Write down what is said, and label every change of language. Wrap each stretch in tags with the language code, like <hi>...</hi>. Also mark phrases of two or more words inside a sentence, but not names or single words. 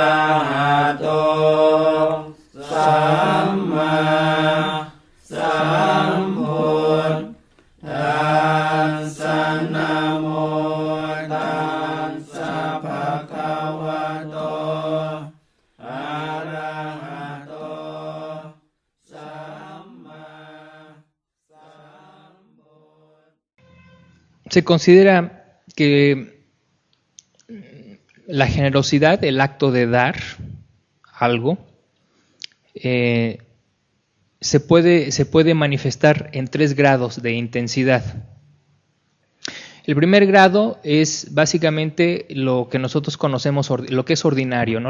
<pi>หะโตสัมมาสัมพุทธัสสะนะโมตัสสะภะคะวะโตอะระหะโตสัมมาสัมพุทธ</pi> <es>Se considera que la generosidad, el acto de dar algo, se puede manifestar en 3 grados de intensidad. El primer grado es básicamente lo que nosotros conocemos, lo que es ordinario, ¿no?</es>